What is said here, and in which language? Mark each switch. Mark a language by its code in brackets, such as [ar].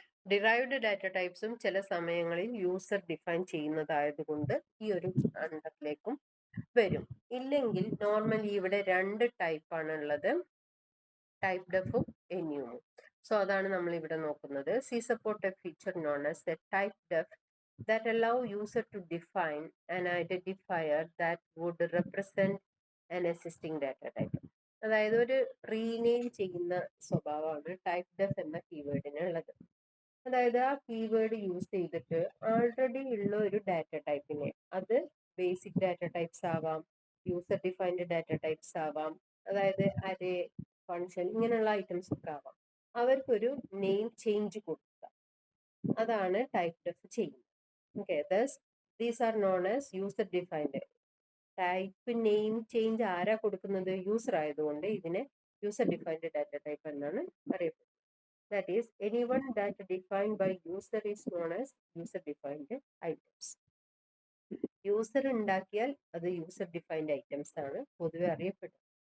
[ml] Derived data ടൈപ്സും ചില സമയങ്ങളിൽ user define ചെയ്യുന്നതായതുകൊണ്ട് ഈ ഒരു അണ്ടറിലേക്കും വരും. ഇല്ലെങ്കിൽ നോർമലി ഇവിടെ 2 ടൈപ്പാണ് ഉള്ളത്, ടൈപ്പ് ഡെഫും എന്യൂമും. സോ അതാണ് നമ്മൾ ഇവിടെ നോക്കുന്നത്. [en] C support a feature known as a typedef that allow user to define an identifier that would represent an existing data type. [ml] അതായത് ഒരു റീനെയിം ചെയ്യുന്ന സ്വഭാവമാണ് ടൈപ്പ് ഡെഫ് എന്ന കീവേഡിന് ഉള്ളത്. അതായത് ആ കീവേഡ് യൂസ് ചെയ്തിട്ട് ആൾറെഡി ഉള്ള ഒരു ഡാറ്റ ടൈപ്പിനെ, അത് ബേസിക് ഡാറ്റ ടൈപ്സ് ആവാം, യൂസർ ഡിഫൈൻഡ് ഡാറ്റ ടൈപ്സ് ആവാം, അതായത് അരേ, ഫങ്ഷൻ, ഇങ്ങനെയുള്ള ഐറ്റംസ് ഒക്കെ ആവാം, അവർക്കൊരു നെയിം ചേഞ്ച് കൊടുക്കുക. അതാണ് ടൈപ്പ് ഡെഫ് ചെയ്യുന്നത്. Okay, [en] These are known as user defined. [ml] Type name change ആരാ കൊടുക്കുന്നത്? യൂസർ ആയതുകൊണ്ട് ഇതിനെ യൂസർ ഡിഫൈൻഡ് ഡാറ്റ ടൈപ്പ് എന്നാണ് അറിയപ്പെടുന്നത്. [en] That is, anyone that defined by user is known as user defined items. [ml] User ഉണ്ടാക്കിയാൽ അത് user defined items ആണ് പൊതുവെ അറിയപ്പെടുന്നത്.